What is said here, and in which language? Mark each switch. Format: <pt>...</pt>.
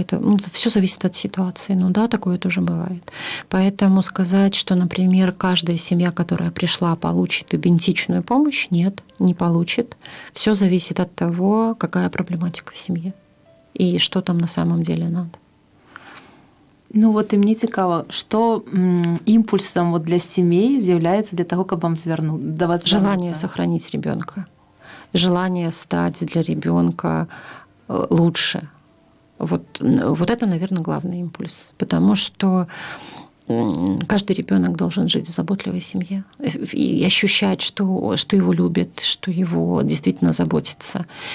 <ru>Это все зависит от ситуации. Такое тоже бывает. Поэтому сказать, что, например, каждая семья, которая пришла, получит идентичную помощь, нет, не получит. Все зависит от того, какая проблематика в семье и что там на самом деле надо.</ru> <uk>І мені цікаво, що імпульсом для сімей з'являється для того, щоб до вас звернутися?</uk> <ru>Желание сохранить ребенка. Желание стать для ребенка лучше. Вот это, наверное, главный импульс. Потому что каждый ребенок должен жить в заботливой семье и ощущать, что его любят, что его действительно заботятся.</ru>